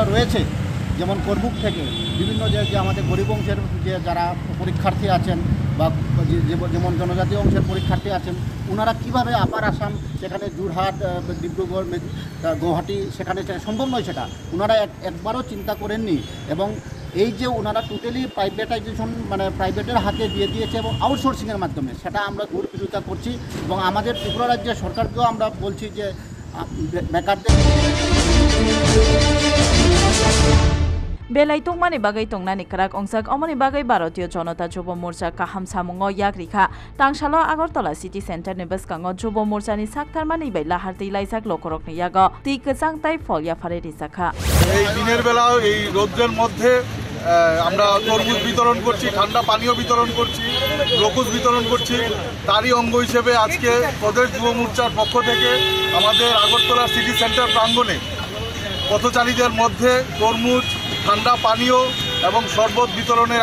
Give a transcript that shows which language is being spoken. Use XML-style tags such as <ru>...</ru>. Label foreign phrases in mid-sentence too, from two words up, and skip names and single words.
<bn>রয়েছে যেমন করবুক থেকে বিভিন্ন যে আমাদের গরিব অংশের যে যারা পরীক্ষার্থী আছেন বা যেমন জনজাতীয় অংশের পরীক্ষার্থী আছেন ওনারা কীভাবে আপার আসাম সেখানে যোরহাট ডিব্রুগড় গৌহাটি সেখানে সম্ভব নয় সেটা ওনারা একবারও চিন্তা করেননি এবং এই যে ওনারা</bn> <en>totally privatization</en> <bn>মানে প্রাইভেটের হাতে দিয়ে দিয়েছে এবং আউটসোর্সিংয়ের মাধ্যমে সেটা আমরা দূর বিরোধিতা করছি এবং আমাদের ত্রিপুরা রাজ্যের সরকারকেও আমরা বলছি যে বেকারদের</bn> <trp>बेलाय तंगमानि बागै तंगनानि कराक अंसाक अमनि बागै भारतीय जनता युवा मोर्चा काहाम सामुंगो याग्रिखा तांसालो आगरतला सिटी सेंटर नि बसकांगो युवा मोर्चानि साकथारमानि बै लाहारति लाइसाक लकरकनि यागो ति कचांगताय फलिया फारे रिसाखा</trp> <bn>এই দিনের বেলা এই রোদ্রের মধ্যে আমরা তরমুজ বিতরণ করছি ঠান্ডা পানীয় বিতরণ করছি গ্লুকোজ বিতরণ করছি তারই অঙ্গ হিসেবে আজকে প্রদেশ যুব মোর্চার পক্ষ থেকে আমাদের আগরতলা সিটি সেন্টার প্রাঙ্গণে পথচারীদের মধ্যে তরমুজ ঠান্ডা পানীয় এবং শরবত বিতরণের</bn>